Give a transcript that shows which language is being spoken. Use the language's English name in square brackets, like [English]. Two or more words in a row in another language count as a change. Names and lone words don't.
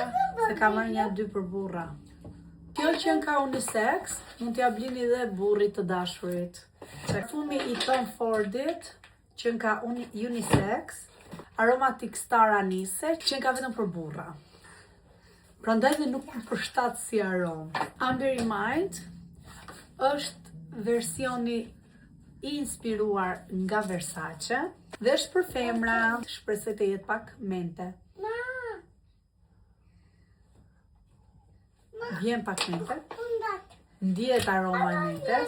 [Albanian] Se ka marrë një 2 për burra. Kjo qenë ka unisex, mund t'ja blini dhe burrit të dashurit. Parfumi i Tom Fordit, qenë ka unisex, Aromatic Star Anise, qenë ka vetëm për burra. Prandaj dhe nuk më përshtat si aromë. Amber in Mind është versioni i inspiruar nga Versace dhe është për femra, shpresoj të jetë pak mente. Vjen pak mente. Ndihet aroma e mentes.